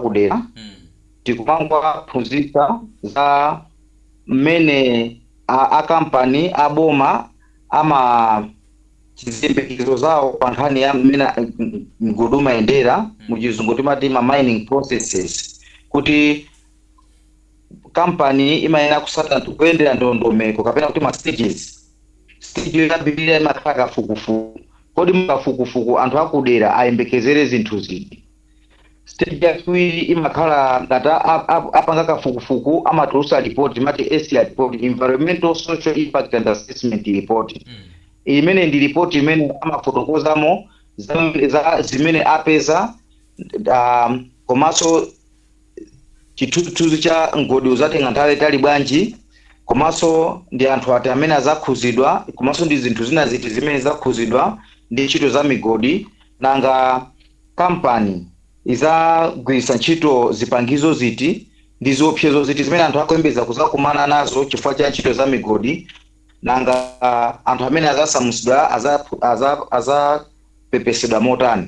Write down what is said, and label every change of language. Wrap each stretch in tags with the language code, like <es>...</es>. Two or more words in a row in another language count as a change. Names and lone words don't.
<ny>akudera tikumangwa phunzitsa za mmene akampani aboma ama chizembekezo zawo pa nkhani ya mmene mgodi umayendera muchizungu timati ma</ny> <en>mining processes</en> <ny>kuti company imayenera kusata kuyendera ndondomeko kapena kuti ma stages. Stage yambirira imakhala kafukufuku kodi mkafukufuku anthu akudera ayembekezere zinthu zidi. Stage yachiwiri imakhala ngati apanga kafukufuku amatulusa report imati</ny> <en>SR report, environmental social impact and assessment report.</en> <ny>Imene ndi report imene amafotokozamo za zimene apeza komanso chithunzi cha ngodi uzatenga nthawi tali bwanji komanso ndi anthu ati amene azakhuzidwa, komanso ndi zinthu zina ziti zimene zakhuzidwa ndi ntchito za migodi, nanga kampani izagwiritsa ntchito zipangizo ziti ndi ziopsezo ziti zimene anthu akuyembeza kuzakumana nazo chifukwa cha ntchito za migodi, nanga anthu amene azasamusidwa azapepesedwa motani.</ny>